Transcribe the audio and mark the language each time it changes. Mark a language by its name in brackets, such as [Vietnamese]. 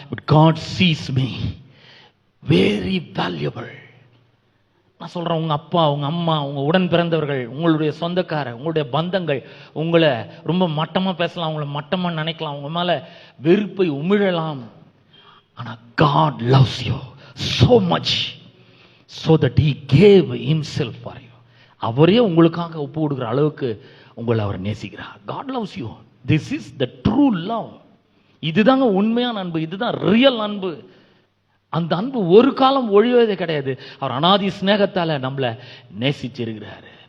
[English] But God sees me very valuable. [Tamil] நான் சொல்றேன், உங்க அப்பா, உங்க அம்மா, உங்க உடன் பிறந்தவர்கள், உங்களுடைய சொந்தக்கார, உங்களுடைய பந்தங்கள் உங்களை ரொம்ப மட்டமா பேசலாம், உங்களை மட்டமா நினைக்கலாம், உங்க மேல வெறுப்பை உமிழலாம். ஆனா [English] God loves you so much so that he gave himself for you. [Tamil] அவரே உங்களுக்காக ஒப்பு கொடுக்கிற அளவுக்கு உங்களை அவர் நேசிக்கிறார். [English] God loves you. This is the true love. [Tamil] இதுதாங்க உண்மையான அன்பு, இதுதான் ரியல் அன்பு. அந்த அன்பு ஒரு காலம் ஒழிவதே கிடையாது. அவர் அநாதி ஸ்நேகத்தால நம்மளை நேசிச்சிருக்கிறாரு.